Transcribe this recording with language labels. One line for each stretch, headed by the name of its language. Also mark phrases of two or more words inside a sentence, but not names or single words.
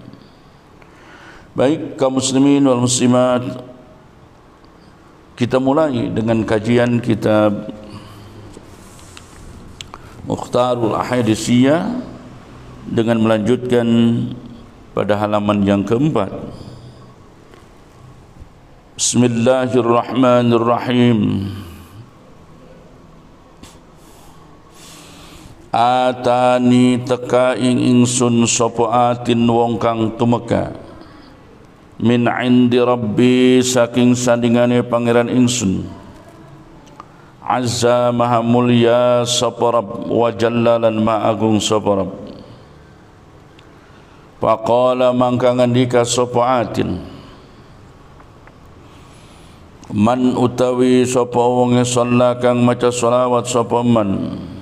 Indonesian: Baik kaum muslimin wal muslimat, kita mulai dengan kajian kitab Mukhtarul Ahaditsiyah dengan melanjutkan pada halaman yang keempat.
Arabic: Bismillahirrahmanirrahim.
Javanese: Atani teka ing ingsun sapa atin wong kang tumeka
Arabic: min indi rabbi
Javanese: saking sandingane pangeran ingsun, azza maha mulya sapa Rabb,
Arabic: wa jallalan
Javanese: ma agung sapa Rabb. Faqala mangka ngandika sapa atin, man utawi sapa wong shalla kang maca selawat sapa man,